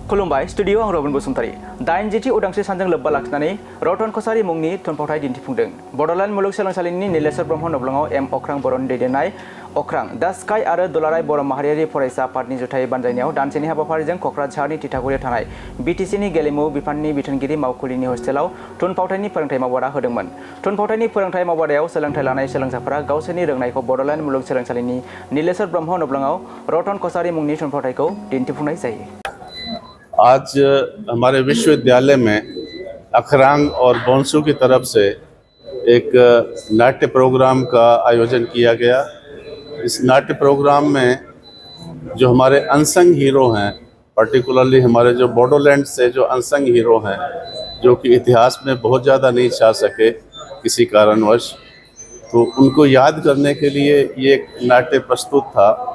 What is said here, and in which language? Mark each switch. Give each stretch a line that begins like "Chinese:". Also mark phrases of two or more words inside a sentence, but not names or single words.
Bodo: खुलुमबाय स्टुडियो आं रबिन बसुमतारी 80 उदांस्रि सानजों लोब्बा लाखिनानै रतन कछारी मुंनि थुनफावथाय दिन्थिफुंदों बड'लेण्ड मुलुगसोलोंसालिनि नीलेश्वर ब्रह्म नब्लङाव एम अख्रां बर'नि दैदेननाय अख्रां दा स्काई आरो दुलाराय बर' माहारियारि फरायसा आफादनि जुथायै बानजायनायाव दानसेनि हाबाफारिजों क'क्राझारनि तितागुरियाव थानाय बिटिसिनि गेलेमु बिफाननि बिथोनगिरि मावखुलिनि हस्टेलाव थुनफावथायनि फोरोंथाय मावबादा होदोंमोन। थुनफावथायनि फोरोंथाय मावबादायाव सोलोंथाय लानाय सोलोंसाफोरा गावसोरनि रोंनायखौ बड'लेण्ड मुलुगसोलोंसालिनि नीलेश्वर ब्रह्म नब्लङाव रतन कछारी मुंनि थुनफावथायखौ दिन्थिफुंनाय जायो।
Hindi: आज हमारे विश्वविद्यालय में अखरांग और बोंसू की तरफ से एक नाट्य प्रोग्राम का आयोजन किया गया। इस नाट्य प्रोग्राम में जो हमारे
English: unsung hero
Hindi: हैं, पर्टिकुलरली हमारे जो बॉडोलैंड से जो
English: unsung hero
Hindi: हैं, जो कि इतिहास में बहुत ज़्यादा नहीं छा सके किसी कारणवश, तो उनको याद करने के लिए ये एक नाट्य प्रस्तुत था।